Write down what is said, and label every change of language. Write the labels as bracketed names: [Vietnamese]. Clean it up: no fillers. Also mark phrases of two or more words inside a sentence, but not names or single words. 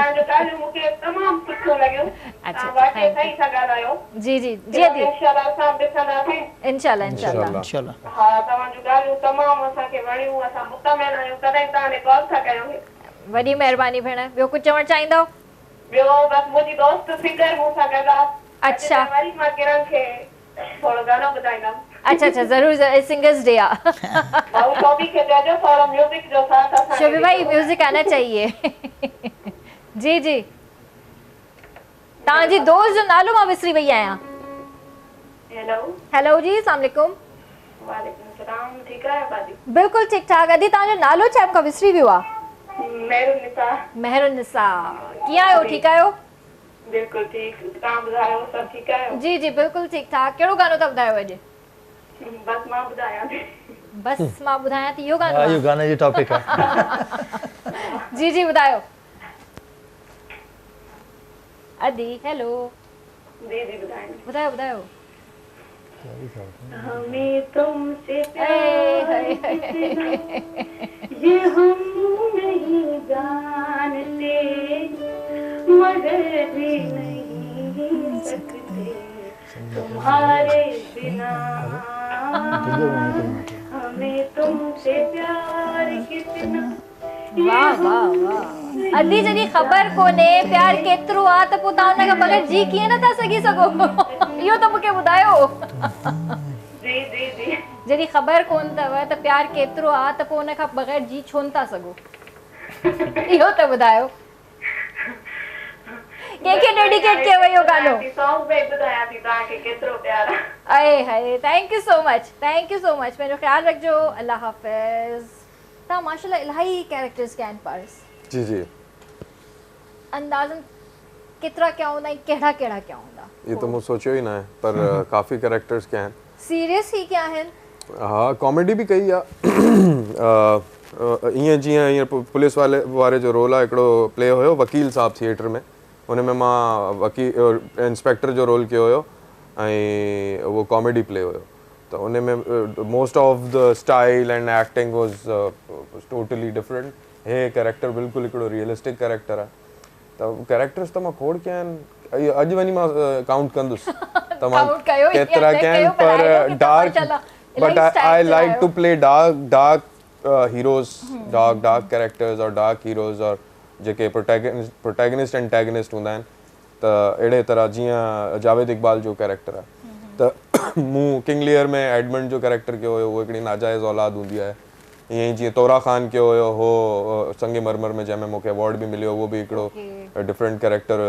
[Sindhi] जी जी जी दी, इंशाल्लाह इंशाल्लाह। वॾी महिरबानी भेण। ॿियो कुझु चवणु चाहींदव? ॿियो बसि मुंहिंजी दोस्त फिकर मूंसां गॾु आहे। अच्छा वरी मां किरण खे थोरो गानो ॿुधाईंदमि। अच्छा अच्छा ज़रूर [English] singers day [Sindhi] आहे। भाऊ शोभी खे चइजो थोरो म्यूजिक जो साथ असां [Hindi] शोभी भाई म्यूजिक आना चाहिए। [Sindhi] जी जी तव्हांजी दोस्त जो नालो मां विसरी वई आहियां। हेलो हेलो जी [Arabic] السلام علیکم. وعلیکم سلام [Sindhi] ठीकु आहे भाभी? बिल्कुलु ठीकु ठाक। अदी तव्हांजो नालो छा मूंखां विसरी वियो आहे। मेहरुनिसा। मेहरुनिसा कीअं आहियो ठीकु आहियो? बिल्कुलु ठीकु तव्हां ॿुधायो सभु ठीकु आहियो? जी जी बिल्कुलु ठीकु ठाक। कहिड़ो गानो था ॿुधायो अॼु? बस मां ॿुधायां थी। बस मां ॿुधायां थी इहो गानो इहो गाने जी टॉपिक आहे। जी जी ॿुधायो। अदी हेलो जी जी ॿुधायो ॿुधायो ॿुधायो। [Hindi] हमें तुमसे प्यार कितना ये हम नहीं जानते मगर भी नहीं सकते तुम्हारे बिना हमें तुमसे प्यार कितना। [Sindhi] वाह वाह वाह। अदी जॾहिं ख़बर कोन्हे प्यार केतिरो आहे त पोइ तव्हां हुनखां बग़ैर जी कीअं नथा सघी सघो इहो त मूंखे ॿुधायो। जी जी जी जॾहिं ख़बर कोन अथव त प्यार केतिरो आहे त पोइ हुनखां बग़ैर जी छो नथा सघो इहो त ॿुधायो। कंहिंखे डेडिकेट कयो इहो गानो? सॉन्ग पे ॿुधायां थी तव्हांखे केतिरो प्यार आहे। अरे हाय [English] thank you so much [Sindhi] पंहिंजो ख़्यालु रखिजो। अल्लाह हाफ़िज़। तव्हां माशाल्लाह इलाही कैरेक्टर्स कया आहिनि पारस। जी जी अंदाज़न केतिरा क्या हूंदा आहिनि कहिड़ा कहिड़ा क्या हूंदा? [Hindi] ये तो मुझे सोचियो ही ना है पर काफ़ी कैरेक्टर्स क्या हैं। [Sindhi] सीरियस ही क्या आहिनि? हाँ कॉमेडी भी कई आहे। ईअं जीअं ईअं पुलिस वारे जो रोल आहे हिकिड़ो प्ले हुयो वकील साहब थिएटर में उन में मां इंस्पेक्टर जो रोल कयो हुयो ऐं वो कॉमेडी प्ले हुयो त उन में [English] most of the style and acting was totally different. [Sindhi] हे कैरेक्टर बिल्कुलु हिकिड़ो [English] realistic character [Sindhi] आहे त कैरेक्टर्स त मां खोड़ कया आहिनि। अॼु वञी मां काउंट कंदुसि तमामु केतिरा कया आहिनि पर [English] dark but I like to play dark heroes dark characters [Sindhi] और [English] dark heroes [Sindhi] और जेके [English] protagonist antagonist [Sindhi] हूंदा आहिनि त अहिड़े तरह जीअं जावेद इक़बाल जो कैरेक्टर आहे त मूं किंग लियर में एडमंड जो कैरेक्टर कयो हुयो। उहो हिकिड़ी नाजाइज़ औलाद हूंदी आहे। ईअं ई जीअं तोरा ख़ान कयो हुयो हो संगे मरमर में जंहिंमें मूंखे अवॉर्ड बि मिलियो उहो बि हिकिड़ो डिफरेंट कैरेक्टर हुयो।